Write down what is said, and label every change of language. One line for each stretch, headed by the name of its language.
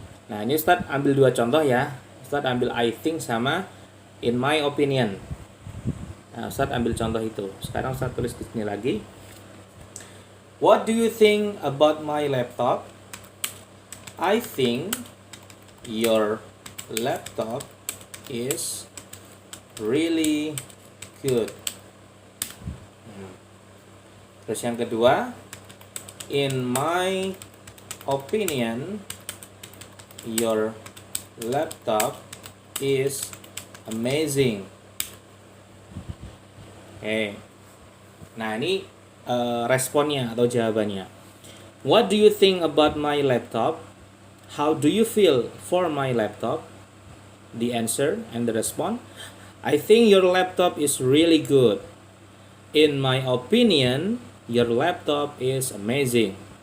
Indonesian: Nah, ini Ustadz ambil dua contoh ya. Ustadz ambil
English: I think
Indonesian: sama
English: in my opinion.
Indonesian: Nah, Ustadz ambil contoh itu. Sekarang Ustadz tulis di sini lagi.
English: What do you think about my laptop? I think your laptop is really good.
Indonesian: Terus yang kedua,
English: in my opinion, your laptop is amazing. Oke.
Indonesian: Nah, ini responnya atau jawabannya.
English: What do you think about my laptop? How do you feel for my laptop? The answer and the response. I think your laptop is really good. In my opinion, your laptop is amazing.